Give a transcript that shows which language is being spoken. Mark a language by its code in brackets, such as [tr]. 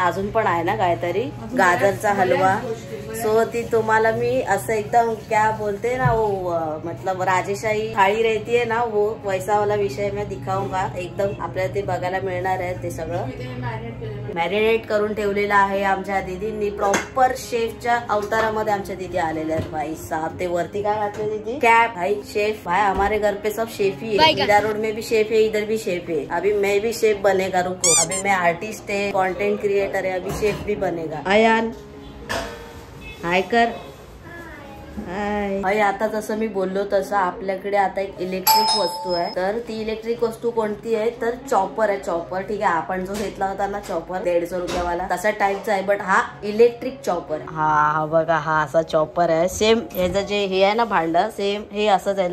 [mr] अजून पण आहे ना काहीतरी गाजरचा हलवा. सो ती तुम्हाला मी असं एकदम [hi] क्या बोलते ना वो मतलब राजेशाही थाळी रहती है ना, वो वैसा वाला विषय मैं दिखाऊंगा. [mr] एकदम आपल्याला ते बघायला मिळणार आहे. ते सगळं मॅरिनेट करून ठेवलेलं आहे आमच्या दीदींनी. प्रॉपर शेफच्या अवतारामध्ये आमच्या दीदी आलेल्या आहेत. भाई साहब ते वरती काय घातले दीदी? कॅप. भाई शेफ. [hi] भाई हमारे घर पे सब शेफ ही है. इधर रोड में भी शेफ है, इधर भी शेफ है. अभी मैं भी शेफ बनेगा. रुको, अभी मैं आर्टिस्ट है, कंटेंट क्रिएटर है, अभी शेफ भी बनेगा. [mr] आयान हाय कर. हाय. आता जसं मी बोललो तसं आपल्याकडे आता एक इलेक्ट्रिक वस्तू आहे. तर ती इलेक्ट्रिक वस्तू कोणती आहे तर चॉपर आहे. चॉपर ठीक आहे. आपण जो घेतला होता ना चॉपर 150 रुपयावाला तसा टाईपचा आहे, बट हा इलेक्ट्रिक चॉपर. हा बघा, हा असा चॉपर आहे. सेम ह्याचं जे हे आहे ना भांड, सेम हे असंच आहे.